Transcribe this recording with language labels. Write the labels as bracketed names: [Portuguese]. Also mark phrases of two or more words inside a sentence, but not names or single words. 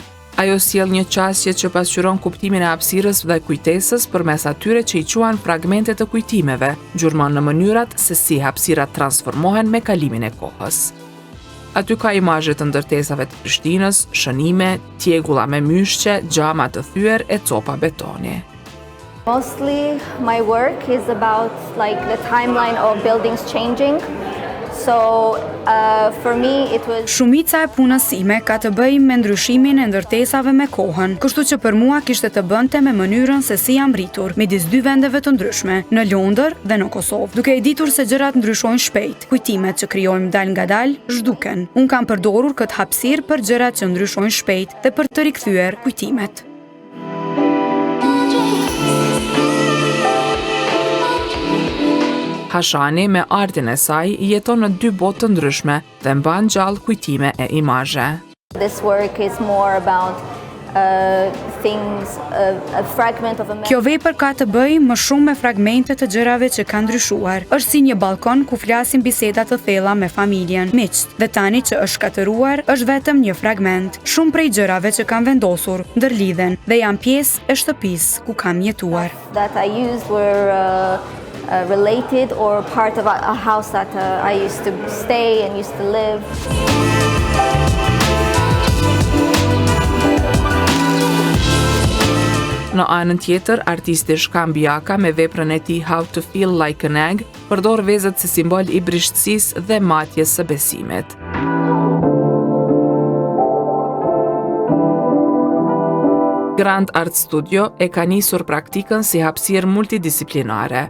[Albanian] Ajo sjell një qasje që pasqyron kuptimin e hapësirës dhe kujtesës përmes atyre që i quan fragmente të kujtimeve, gjurmon në mënyrat se si hapësirat transformohen me kalimin e kohës. Aty ka imazhe të ndërtesave të Prishtinës, shënime, tjegulla me myshqe, xhama të thyer e copa betoni. [English] Mostly my work is about like the timeline of buildings changing. So for me it was [Albanian] Shumica e punës ime ka të bëjë me ndryshimin e ndërtesave me kohën, kështu që për mua kishte të bënte me mënyrën se si jam rritur midis 2 vendeve të ndryshme, në Londër dhe në Kosovë. Duke e ditur se gjërat ndryshojnë shpejt, kujtimet që krijojmë dal nga dal zhduken. Unë kam përdorur këtë hapësirë për gjërat që ndryshojnë shpejt dhe për të rikthyer kujtimet. Hashani me artin e saj jeton në 2 botë të ndryshme dhe mban gjallë kujtime e imazhe. [English] This work is more about things, a fragment of a [Albanian] Kjo vepër ka të bëjë më shumë me fragmente të gjërave që kanë ndryshuar. Është si një balkon ku flasim biseda të thella me familjen, miqt, dhe tani që është shkatëruar, është vetëm një fragment. Shumë prej gjërave që kanë vendosur ndërlidhen dhe janë pjesë e shtëpisë ku kam jetuar. [English] that I used were related or part of a house that I used to stay and used to live. [Albanian] Në anën tjetër, artisti Shkambi Jaka me veprën e tij How to Feel Like an Egg përdor vezët si simbol i brishtësisë dhe matjes së besimit. Grand Art Studio e ka nisur praktikën si hapësirë multidisiplinare.